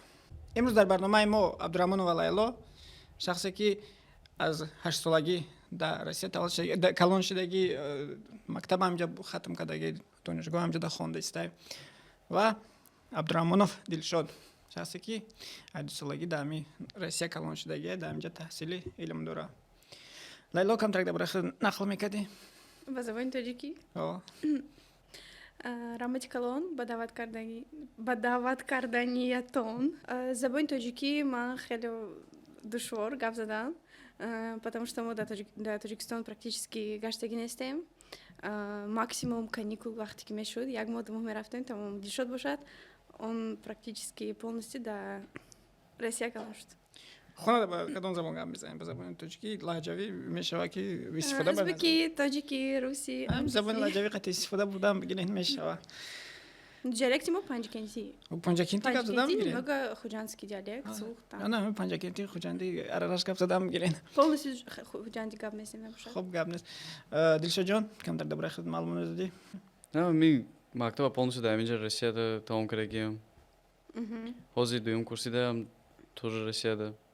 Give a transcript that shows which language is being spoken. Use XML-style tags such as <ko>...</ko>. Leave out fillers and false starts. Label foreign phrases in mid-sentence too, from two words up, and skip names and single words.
<tg>имрӯз дар барномаи мо Абдурамонова Лайло, шахсе ки аз 8-солагӣ дар Россия калон шудагӣ, мактаб ҳамҷа хатм кардагӣ, донишгоҳ ҳамҷа хонда истай, ва Абдурамонов Дилшод, шахсе ки 12-солагӣ дар Россия калон шудагӣ, дар ҳамҷа таҳсили илм дора. Лайло, камтарак дар бораи худ нақл мекардӣ? ба забони тоҷикӣ? Рамати калон ба даъват карданиятон. Забони тоҷикӣ ман хеле душвор гап задам,</tg> <ru>потому что мы до Таджикистан практически</ru> <tg>гаштаги нестем.</tg> <ru>Максимум каникул</ru> <tg>вақте ки мешуд, як моҳ ду моҳ мерафтем, тамом дилшод бошад, он</tg> <ru>практически полностью</ru> <tg>до Россия калон шуд. хона ба кадом забон гап мезанем? ба забони тоҷикӣ, лаҳҷавӣ мешава ки истифода бард? Узбеки, тоҷики, руси, забони лаҳҷавӣ қатъи истифода бурдан бигирен мешава. диалекти мо панҷакенти. Панҷакенти гап задам бигирен?</tg> <ru>Немного хуҷандский диалект, слух там.</ru> <tg>Не, панҷакенти хуҷанди арараш гап задам бигирен. Полностью хуҷанди гап мезанем набошад. Хуб гап нест. Дилшодҷон, камтар дар бораи худ маълумот додӣ? Ми мактаба полностью дар ҳаминҷа Россияда тамом кардагиам. ҳозир дуюм курсидаам, тоже Россияда.</tg>